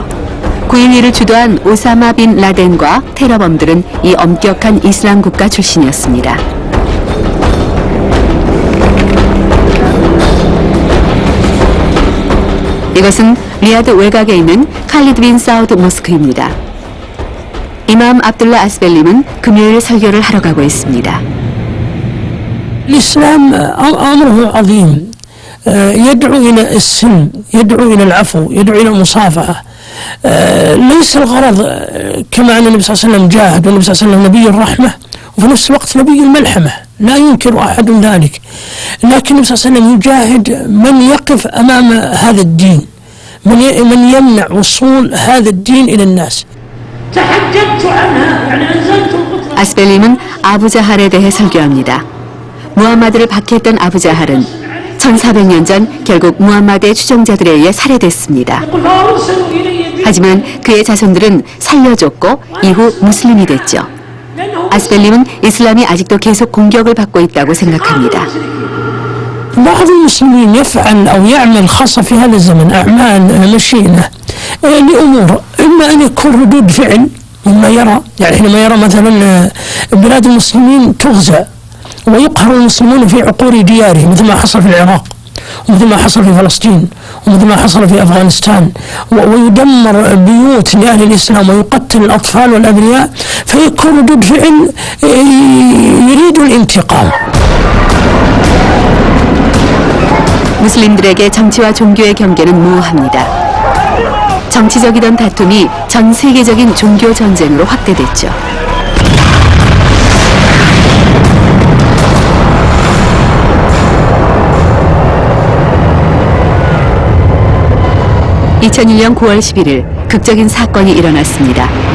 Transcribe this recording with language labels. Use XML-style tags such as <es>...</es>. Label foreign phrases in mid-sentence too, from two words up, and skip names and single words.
<ko>9.11을 주도한 오사마 빈 라덴과 테러범들은 이 엄격한 이슬람 국가 출신이었습니다. 이것은 리야드 외곽에 있는 칼리드 빈 사우드 모스크입니다. 이맘 압둘라 아스벨림은 금요일 설교를 하러 가고 있습니다.</ko> <ar>الإسلام أمره عظيم يدعو إلى السلم يدعو إلى العفو يدعو إلى المصافحة ليس الغرض كما أن النبي صلى الله عليه وسلم جاهد والنبي صلى الله عليه وسلم نبي الرحمة وفي نفس الوقت نبي الملحمة لا ينكر أحد ذلك لكن النبي صلى الله عليه وسلم يجاهد من يقف أمام هذا الدين من يمنع وصول هذا الدين إلى الناس تحجبت عنها يعني أنزلت</ar> <ko>아스벨림은 아부자할에 대해 설교합니다. 무함마드를 박해했던 아부자할은 1400년 전 결국 무함마드의 추종자들에 의해 살해됐습니다. 하지만 그의 자손들은 살려줬고 이후 무슬림이 됐죠. 아스벨림은 이슬람이 아직도 계속 공격을 받고 있다고 생각합니다.</ko> <ar>بعض المسلمين يفعل أو يعمل خاصة في هذا الزمن أعمال مشينة لأمور إما أن يكون ردود فعل مما يرى يعني حينما يرى مثلا بلاد المسلمين تغزى ويقهر المسلمون في عقور ديارهم مثل ما حصل في العراق ومثل ما حصل في فلسطين ومثل ما حصل في أفغانستان ويدمر بيوت لأهل الإسلام ويقتل الأطفال والأبرياء، فيكون ردود فعل يريد الانتقام.</ar> <ko>무슬림들에게 정치와 종교의 경계는 모호합니다. 정치적이던 다툼이 전 세계적인 종교 전쟁으로 확대됐죠. (2001년 9월 11일) 극적인 사건이 일어났습니다.</ko>